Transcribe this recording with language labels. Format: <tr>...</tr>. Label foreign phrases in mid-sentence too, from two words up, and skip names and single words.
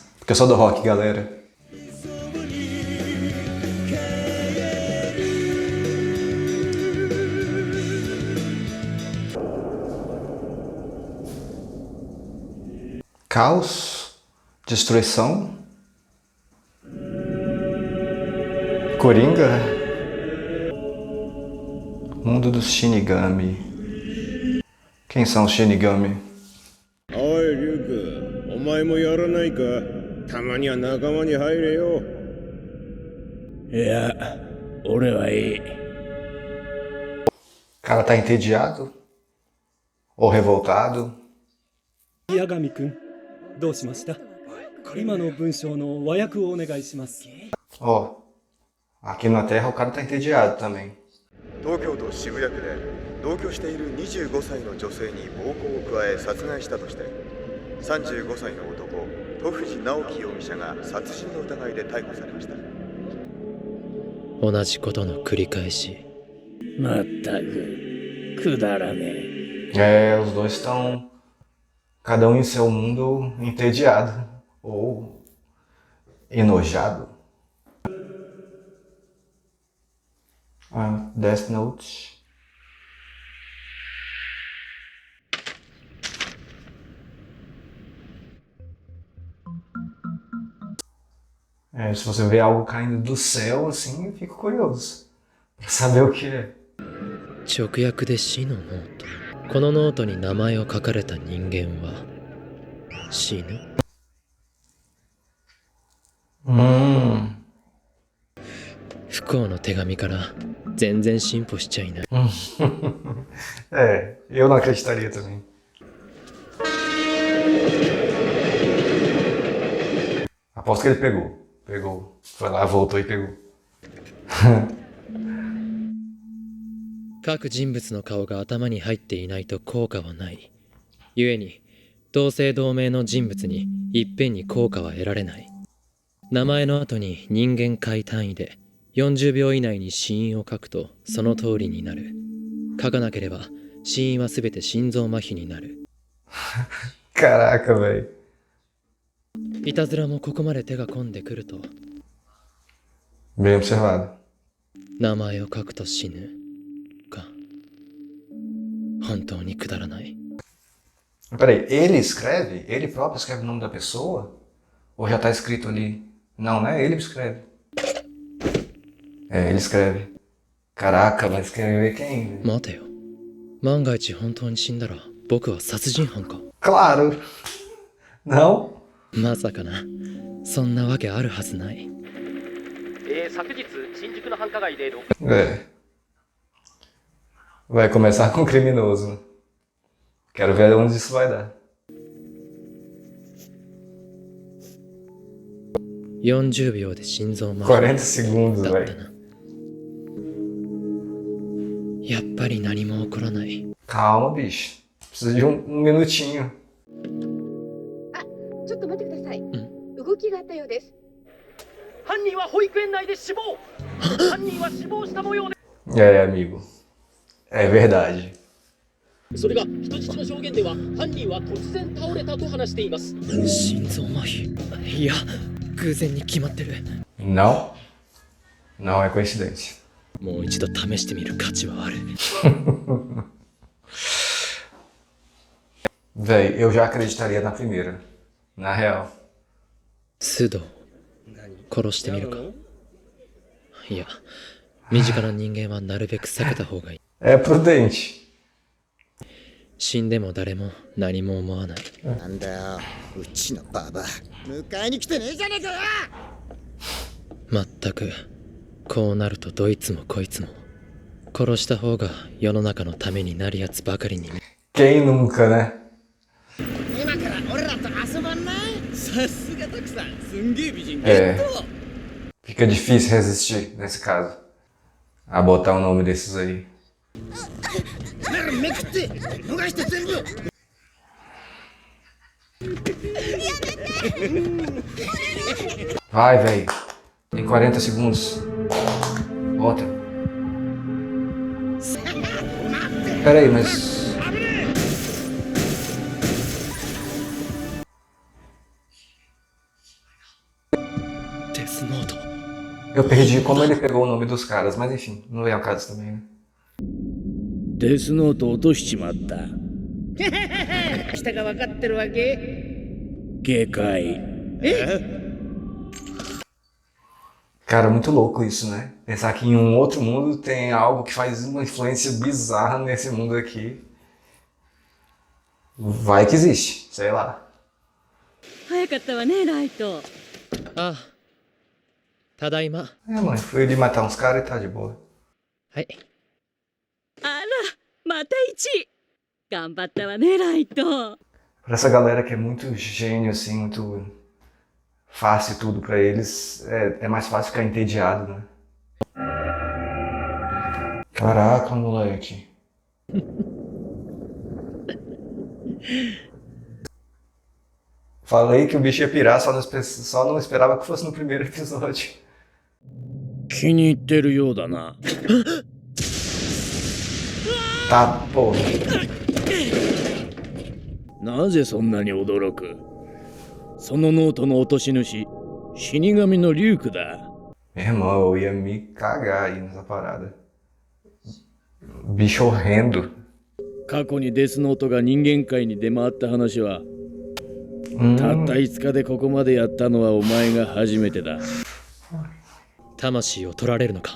<pt>Porque eu sou do rock, galera. Caos, destruição, Coringa, mundo dos Shinigami. Quem são os Shinigami?</pt> <ja>Oi, Ryuko, お前もやらないか? たまには仲間に入れよ。いや、俺はいい。</ja> <pt>O cara tá entediado ou revoltado.</pt> <ja>八神君、どうしました？今の文章の和訳をお願いします。</ja> <pt>Ó, aqui na Terra o cara tá entediado também.</pt> <ja>東京都渋谷区で同居している25歳の女性に暴行を加え殺害したとして35歳の男戸藤直樹容疑者が殺人の疑いで逮捕されました。同じことの繰り返し。まったくくだらねえ。</ja> <pt>É, os dois estão, cada um em seu mundo, entediado ou enojado. Ah, Death Note. É, se você vê algo caindo do céu assim, eu fico curioso pra saber o que é.</pt> <ja>直訳で死のノート。このノートに名前を書かれた人間は死ぬ。不幸の手紙から全然進歩しちゃいない。</ja> <pt>É, eu não acreditaria também. Aposto que ele pegou. Pegou. Foi lá, voltou e pegou.</pt> <ja>各人物の顔が頭に入っていないと効果はない。故に同姓同名の人物にいっぺんに効果は得られない。名前の後に人間界単位で40秒以内に死因を書くとその通りになる。書かなければ死因はすべて心臓麻痺になる。</ja> <pt>Caraca, velho.</pt> <ja>いたずらもここまで手が込んでくると</ja> <pt>Bem observado.</pt> <ja>名前を書くと死ぬか。本当にくだらない。</ja> <pt>Peraí, ele escreve? Ele próprio escreve o nome da pessoa? Ou já tá escrito ali? Não, né? Ele escreve. É, ele escreve. Caraca, vai escrever quem?</pt> <ja>待てよ。万が一本当に死んだら僕は殺人犯か。</ja> <pt>Claro! Não?</pt> <ja>まさかな。そんなわけあるはずない。昨日新宿の繁華街で</ja> <pt>É. Vai começar com criminoso, né? Quero ver onde isso vai dar.</pt> <ja>40 秒で心臓麻痺</ja> <pt>40 segundos,</pt> <ja>だった</ja> <pt>velho.</pt> <ja>な。やっぱり何も起こらない。</ja> <pt>Calma, bicho. Precisa de um minutinho.</pt> <ja>ちょっと待ってください。動きがあったようです。犯人は保育園内で死亡。犯人は死亡した模様で。</ja> <pt>É, amigo. É verdade.</pt> <ja>それが人質の証言では犯人は突然倒れたと話しています。心臓麻痺。いや、偶然に決まってる。</ja> <pt>Não. Não é coincidência.</pt> <ja>もう一度試してみる価値はある。</ja> <pt>Véi, eu já acreditaria na primeira. Na real.</pt> <ja>須藤殺してみるか。いや、身近な人間はなるべく避けた方がいい。</ja> <pt>É prudente.</pt> <ja>死んでも誰も何も思わない。なんだよ、うちのババア迎えに来てねえじゃねえかよ。まったくこうなるとどいつもこいつも殺した方が世の中のためになるやつばかりに。</ja> <pt>Quem nunca, né?</pt> <ja>今から俺らと遊ばんない？さすがたくさん、すんげえ美人ゲ</ja> <pt>É.</pt> <ja>ット。</ja> <pt>Fica difícil resistir nesse caso. A botar o nome desses aí.</pt> <ja>ならめくって逃して全部。</ja> <pt>Vai, véi. Tem 40 segundos. Bota. Pera aí, mas... Eu perdi como ele pegou o nome dos caras, mas enfim, não vem ao caso também, né?</pt> <ja>デスノート落としちまった。下が分かってるわけ？警戒。</ja> <pt>Cara, muito louco isso, né? Pensar que em um outro mundo tem algo que faz uma influência bizarra nesse mundo aqui. Vai que existe, sei lá.</pt> <ja>早かったわね、ライト。ああ、ただいま。</ja> <pt>É, mãe, fui ali matar uns caras e tá de boa.</pt> <ja>はい。あら、また1。頑張ったわね、ライト。</ja> <pt>Pra essa galera que é muito gênio, assim, muito fácil tudo pra eles, é mais fácil ficar entediado, né? Caraca, moleque. Falei que o bicho ia pirar, só não esperava que fosse no primeiro episódio.</pt> <ja>気に入ってるようだな。</ja> <pt>Tá, pô.</pt> <ja>なぜそんなに驚く？そのノートの落とし主、死神のリュークだ。</ja> <pt>Meu irmão, eu ia me cagar aí nessa parada. Bicho horrendo.</pt> <ja>過去にデスノートが人間界に出回った話は、たった5日でここまでやったのはお前が初めてだ。魂を取られるのか。</ja>